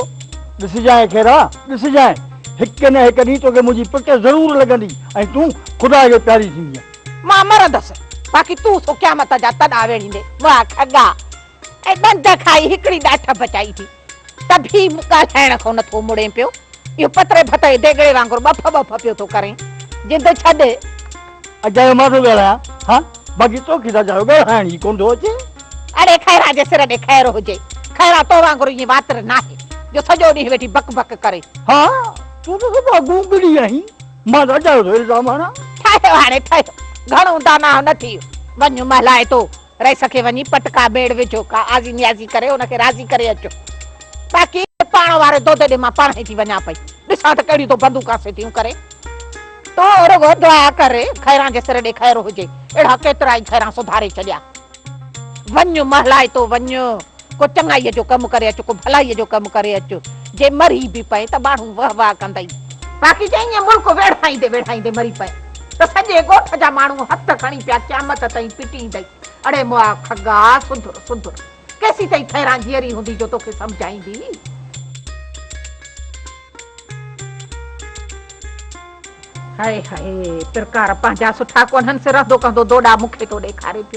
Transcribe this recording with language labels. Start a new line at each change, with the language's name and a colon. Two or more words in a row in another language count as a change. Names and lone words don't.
Sindhi: ॾिसजांइ खैरा ॾिसजांइ हिकु न हिकु ॾींहुं तोखे मुंहिंजी पिट ज़रूरु लॻंदी ऐं तूं ख़ुदा खे प्यारी थींदीअ। मां मरंदसि बाक़ी तूं सो क़यामत जा तॾा वेड़ींदे। वाह खगा ऐं ॾंद खाई हिकिड़ी ॾाठ बचाई थी त बि ॻाल्हाइण खां नथो मुड़े पियो। इहो पतरे भतरे देगड़े वांगुरु बफ़ बफ़ पियो थो करे। जिद छॾ अजायो मां थो ॻाल्हायां। हा बाक़ी तोखे त अजायो ॻाल्हाइण ई कोन थो अचे। अड़े खैरा जे सिर ॾे खैर हुजे। खैरा तो वांगुरु ईअं वातर नाहे। जो सॼो ॾींहुं वेठी बक बक करे। हाँ तू तो सब गूंगड़ी आई मां राजा जो इल्जाम आना ठाहियो हाणे ठाहियो घणो दाना न थी वञ महलाए तो रईस खे वञी पटका बेड़ विझो का आज़ी नियाज़ी करे उनखे राज़ी करे अचो। बाक़ी पाण वारे दोते ॾे मां पाण ई थी वञा पई ॾिसां त कहिड़ी तो बंदूका से थियूं करे तो रुगो दुआ करे खैरां जे सिर ॾे खैर हुजे। अहिड़ा केतिरा ई खैरां सुधारे छॾिया। वञ महलाए तो वञ को चङाईअ जो कमु करे अचो को भलाईअ जो कमु करे अचो। जे मरी बि पए त माण्हू वाह वाह कंदई। बाक़ी चई ईअं मुल्क वेढ़ाईंदे मरी पए त सॼे ॻोठ जा माण्हू हथ खणी पिया क़यामत ताईं पिटींदई। अड़े मुआ खगा सुधुर सुधुर केसी ताईं खैरां जीअरी हूंदी जो तोखे सम्झाईंदी। हाय हाय प्रकार पंहिंजा सुठा कोन्हनि से रहंदो कंदो दोड़ा मूंखे तो ॾेखारे पियो।